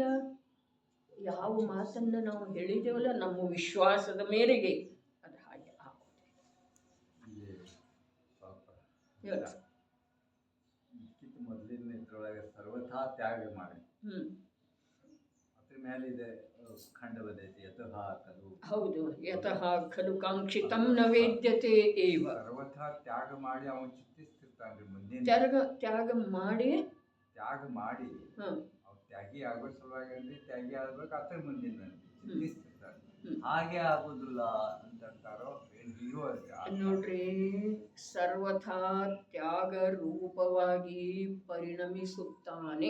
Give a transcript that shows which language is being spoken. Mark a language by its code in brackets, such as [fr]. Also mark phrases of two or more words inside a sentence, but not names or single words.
[kn] ಯಾವ ಮಾತನ್ನ ನಾವು ಹೇಳಿದೇವಲ್ಲ ನಮ್ಮ ವಿಶ್ವಾಸದ ಮೇರೆಗೆ ಅದು ಹಾಗೆ ಆಗೋದಿಲ್ಲ. ಮೊದಲಿನ ಇದ್ರೊಳಗೆ ಸರ್ವಥಾ ತ್ಯಾಗ ಮಾಡಿ ಅದ್ರ ಮೇಲಿದೆ ಖಂಡವದೈತಿ [sa] ಯತಃ ಖಲು. ಹೌದು, ಯತಃ ಖಲು ಕಾಂಕ್ಷಿತಂ ನ ವೇದ್ಯತೆ ಏವ. [kn] ಸರ್ವಥಾ ತ್ಯಾಗ ಮಾಡಿ ಅವನು ಚಿಂತಿಸ್ತಿರ್ತಾನ್ರಿ ಮುಂದಿನ ತ್ಯಾಗ ಮಾಡಿ ಅವ್ರು ತ್ಯಾಗಿ ಆಗೋ ಸಲುವಾಗಿ ಅಂದ್ರೆ ತ್ಯಾಗಿ ಆಗ್ಬೇಕು, ಅದ್ರ ಮುಂದಿನ ಚಿಂತಿಸ್ತಿರ್ತಾರೆ. ಹಾಗೆ ಆಗೋದಿಲ್ಲ ಅಂತಾರೋ ಹೀರೋ ನೋಡ್ರಿ. ಸರ್ವಥಾ ತ್ಯಾಗ ರೂಪವಾಗಿ ಪರಿಣಮಿಸುತ್ತಾನೆ.